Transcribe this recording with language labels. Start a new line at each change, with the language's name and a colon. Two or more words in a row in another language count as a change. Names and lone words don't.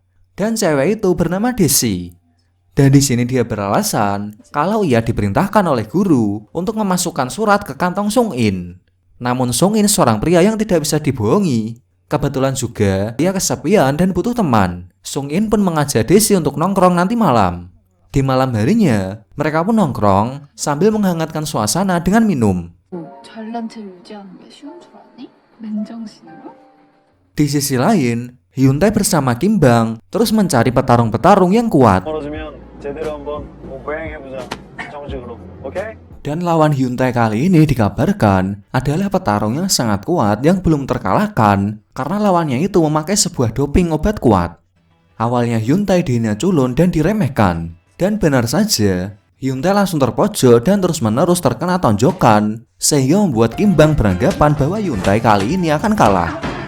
Indonesian: Dan cewek itu bernama Desi. Dan di sini dia beralasan kalau ia diperintahkan oleh guru untuk memasukkan surat ke kantong Sung In. Namun Sung In seorang pria yang tidak bisa dibohongi. Kebetulan juga dia kesepian dan butuh teman. Sung In pun mengajak Desi untuk nongkrong nanti malam. Di malam harinya, mereka pun nongkrong sambil menghangatkan suasana dengan minum.
Korean: 잘난 체 유지하는 게 쉬운 줄 아니? 맨정신으로?
Indonesian: Di sisi lain, Hyun Tae bersama Kim Bang terus mencari petarung-petarung yang kuat.
Korean: 떨어지면 제대로 한번 고행해보자. 정식으로. 오케이?
Indonesian: Dan lawan Hyun Tae kali ini dikabarkan adalah petarung yang sangat kuat yang belum terkalahkan karena lawannya itu memakai sebuah doping obat kuat. Awalnya Hyun Tae dihina culun dan diremehkan. Dan benar saja, Hyun Tae langsung terpojok dan terus-menerus terkena tonjokan sehingga membuat Kim Bang beranggapan bahwa Hyun Tae kali ini akan kalah.